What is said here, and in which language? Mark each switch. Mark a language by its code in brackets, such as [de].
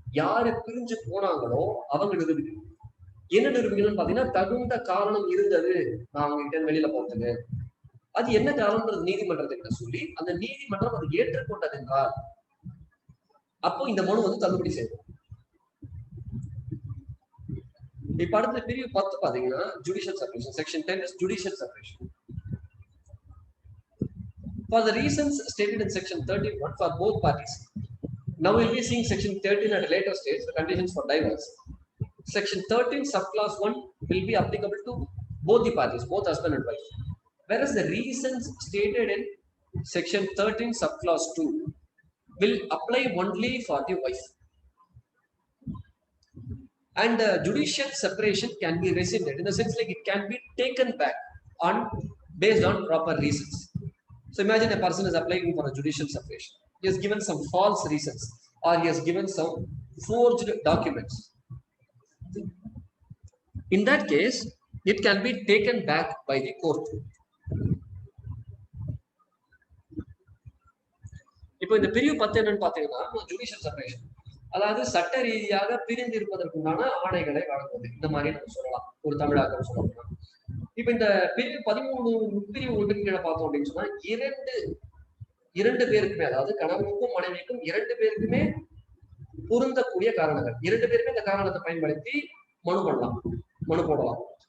[ta] யாரு பிரிஞ்சு போனாங்களோ அவங்க நிரூபிக்கணும். என்ன நிரூபிக்கணும்னு பாத்தீங்கன்னா, தகுந்த காரணம் இருந்தது நான் அவங்க கிட்ட வெளியில போறதுக்கு, அது என்ன காரணம்ன்றது நீதிமன்றத்துக்கிட்ட சொல்லி அந்த நீதிமன்றம் அதை ஏற்றுக்கொண்டது என்றால் அப்போ இந்த மனு வந்து தள்ளுபடி செய்யும். இப்ப அடுத்த பிரிவு 10 பாத்தீங்கன்னா judicial separation. [en] Section 10 is judicial separation. For the reasons stated in section 13(1) for both parties. Now we'll be seeing section 13 at a later stage, the conditions for divorce. Section 13 subclause 1 will be applicable to both the parties, both husband and wife. Whereas the reasons stated in section 13 subclause 2 will apply only for the wife. And judicial separation can be rescinded in the sense like it can be taken back on based on proper reasons. So imagine a person is applying for a judicial separation. He has given some false reasons or he has given some forged documents. In that case, it can be taken back by the court. [ta] இப்போ இந்த பிரிவு 10 என்னன்னு பாத்தீங்கன்னா judicial separation, அதாவது சட்ட ரீதியாக பிரிந்து இருப்பதற்குண்டான ஆணைகளை வழங்குவது, இந்த மாதிரி நம்ம சொல்லலாம் ஒரு தமிழாக்கம் சொல்லலாம். இப்ப இந்த பிரிவு 13 உட்பிரிவு ஒன்றின் கீழே பார்த்தோம் அப்படின்னு சொன்னா இரண்டு பேருக்குமே, அதாவது கணவனுக்கும் மனைவிக்கும் இரண்டு பேருக்குமே பொருந்தக்கூடிய காரணங்கள், இரண்டு பேருமே இந்த காரணத்தை பயன்படுத்தி மனு பண்ணலாம், மனு போடலாம்.